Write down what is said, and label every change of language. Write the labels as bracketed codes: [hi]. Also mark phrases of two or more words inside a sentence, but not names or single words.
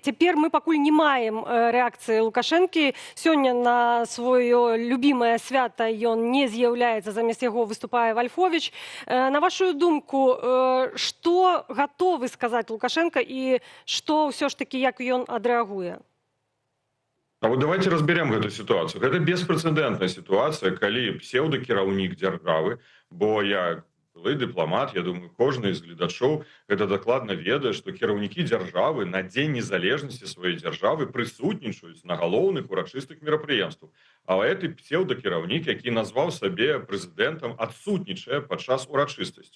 [be] Цяпер мы пакуль не маем рэакцыі Лукашэнкі. Сёння на сваё любімае свята ён не з'яўляецца, замест яго выступае Вальфович. На вашу думку, што гатовы сказаць Лукашенко і што ўсё ж такі, як ён адрэагуе? [ru] А вот давайте разберем эту ситуацию. Это беспрецедентная ситуация, [be] калі псевдокіраўнік дзяржавы, бо я былы дыпламат, я думаю, кожны з гледачоў гэта дакладна ведае, што кіраўнікі дзяржавы на дзень незалежнасці сваёй дзяржавы прысутнічаюць на галоўных урачыстых мерапрыемствах. А гэты псевдокіраўнік, які назваў сабе прэзідэнтам, адсутнічае падчас урачыстасці.